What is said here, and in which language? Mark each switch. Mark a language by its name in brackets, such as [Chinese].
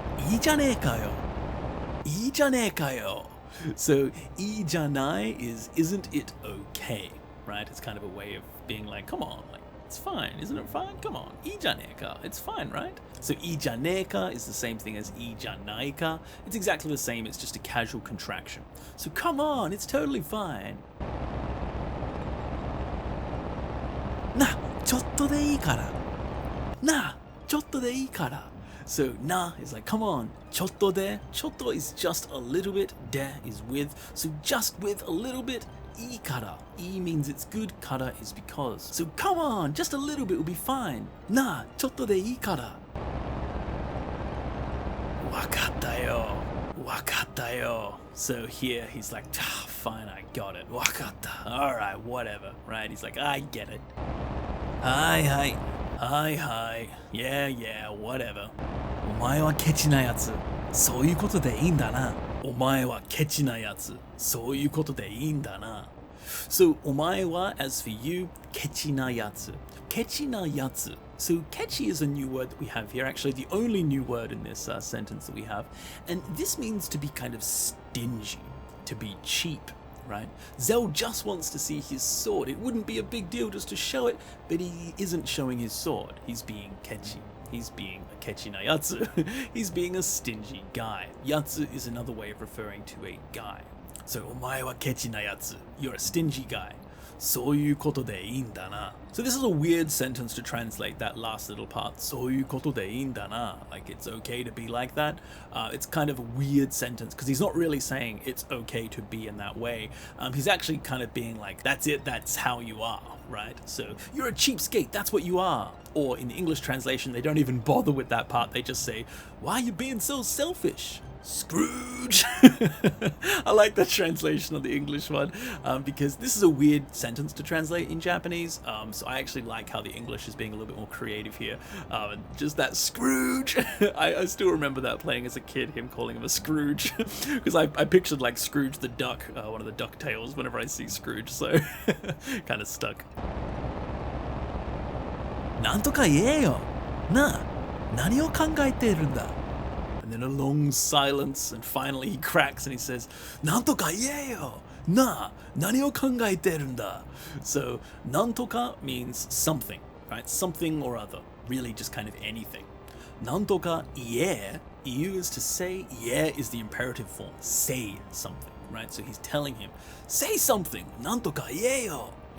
[Japanese] いいじゃねえかよ。いいじゃねえかよ. [English] So, [Japanese] いいじゃない [English] is isn't it okay, right? It's kind of a way of being like, come on, like, it's fine, isn't it fine? Come on, [Japanese] いいじゃねえか, [English] it's fine, right? So, [Japanese] いいじゃねえか [English] is the same thing as [Japanese] いいじゃないか. [English] It's exactly the same, it's just a casual contraction. So, come on, it's totally fine. [Japanese] な、ちょっとでいいから。な、ちょっとでいいから。 [English] So, na is like, come on, chotto de. Chotto is just a little bit, de is with. So, just with a little bit, [Japanese] いいから. [English] I means it's good, kara is because. So come on, just a little bit will be fine. [Japanese] なあ、ちょっとでいいから. わかったよ.わかったよ. [English] So here he's like, fine, I got it. [Japanese] わかった. [English] Alright, whatever. Right? He's like, I get it. Hi, hi. Hi, hi. Yeah, yeah, whatever. [Japanese] お前はケチなやつ。そういうことでいいんだな。お前はケチなやつ。そういうことでいいんだな。 [English] So, [Japanese] お前は, [English] as for you, [Japanese] ケチなやつ. ケチなやつ. [English] So, kechi is a new word that we have here, actually the only new word in this sentence that we have. And this means to be kind of stingy, to be cheap, right? Zell just wants to see his sword. It wouldn't be a big deal just to show it, but he isn't showing his sword. He's being kechi. He's being a kechi na yatsu. He's being a stingy guy. Yatsu is another way of referring to a guy. [Japanese] So, お前はケチなやつ. [English] You're a stingy guy. [Japanese] そういうことでいいんだな. [English] So this is a weird sentence to translate that last little part. [Japanese] そういうことでいいんだな. [English] Like it's okay to be like that. It's kind of a weird sentence because he's not really saying it's okay to be in that way. He's actually kind of being like, that's it, that's how you are, right? So you're a cheapskate, that's what you are. Or in the English translation, they don't even bother with that part. They just say, why are you being so selfish? Scrooge. I like that translation of the English one because this is a weird sentence to translate in Japanese. So I actually like how the English is being a little bit more creative here. Just that Scrooge. I still remember that playing as a kid, him calling him a Scrooge because I pictured like Scrooge the Duck, one of the DuckTales whenever I see Scrooge. So kind of stuck. [Japanese] なんとか言えよ。なあ、何を考えているんだ? [English] And then a long silence, and finally he cracks and he says, [Japanese] なんとか言えよ。 [English] なあ、何を考えているんだ? So, なんとか means something, right? Something or other. Really just kind of anything. [Japanese] なんとか言え, [English] you is to say, 言え is the imperative form. Say something, right? So he's telling him, say something. [Japanese] なんとか言えよ.